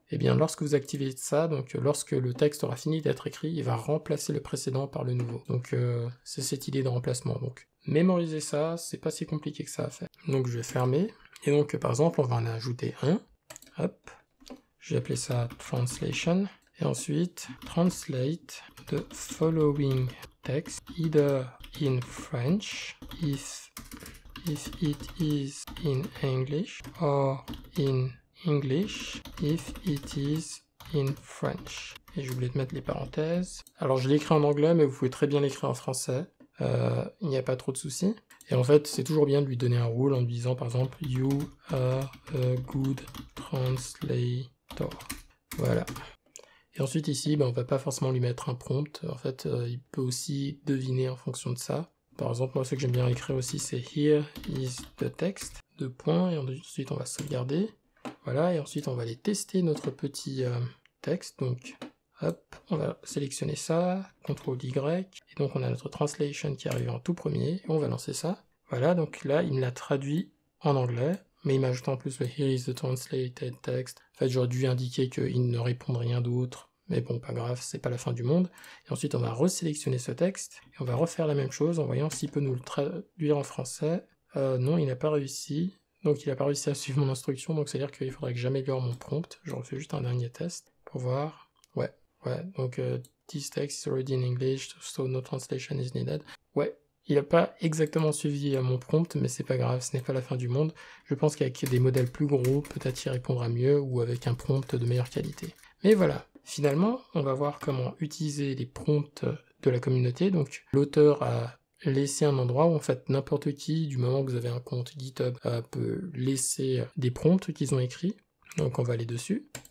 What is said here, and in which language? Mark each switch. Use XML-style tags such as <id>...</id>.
<fr>Et bien lorsque vous activez ça, donc lorsque le texte aura fini d'être écrit, il va remplacer le précédent par le nouveau. Donc c'est cette idée de remplacement. Donc mémoriser ça, c'est pas si compliqué que ça à faire. Donc je vais fermer. Et donc, par exemple, on va en ajouter un. Hop. Je vais appeler ça translation. Et ensuite,</fr> <en>translate the following text either in French, if it is in English, or in English, if it is in French.</en> <fr>Et j'ai oublié de mettre les parenthèses. Alors, je l'ai écrit en anglais, mais vous pouvez très bien l'écrire en français. Il n'y a pas trop de soucis. Et en fait, c'est toujours bien de lui donner un rôle en lui disant par exemple</fr> <en>You are a good translator.</en> <fr>Voilà. Et ensuite ici, on va pas forcément lui mettre un prompt. En fait, il peut aussi deviner en fonction de ça. Par exemple, moi, ce que j'aime bien écrire aussi, c'est</fr> <en>Here is the text.</en> <fr>2 points. Et ensuite, on va sauvegarder. Voilà. Et ensuite, on va aller tester notre petit texte. Donc, hop, on va sélectionner ça, CTRL-Y, et donc on a notre translation qui arrive en tout premier, et on va lancer ça. Voilà, donc là, il me l'a traduit en anglais, mais il m'ajoute en plus le</fr> <en>Here is the translated text.</en> <fr>En fait, j'aurais dû indiquer qu'il ne répond rien d'autre, mais bon, pas grave, c'est pas la fin du monde. Et ensuite, on va resélectionner ce texte, et on va refaire la même chose en voyant s'il peut nous le traduire en français. Non, il n'a pas réussi. Donc il n'a pas réussi à suivre mon instruction, donc c'est-à-dire qu'il faudrait que j'améliore mon prompt. Je refais juste un dernier test pour voir. Ouais, donc</fr> <en>this text is already in English, so no translation is needed.</en> <fr>Ouais, il n'a pas exactement suivi mon prompt, mais c'est pas grave, ce n'est pas la fin du monde. Je pense qu'avec des modèles plus gros, peut-être il répondra mieux, ou avec un prompt de meilleure qualité. Mais voilà, finalement, on va voir comment utiliser les prompts de la communauté. Donc l'auteur a laissé un endroit où en fait n'importe qui, du moment que vous avez un compte GitHub, peut laisser des prompts qu'ils ont écrits. Donc on va aller dessus.</fr>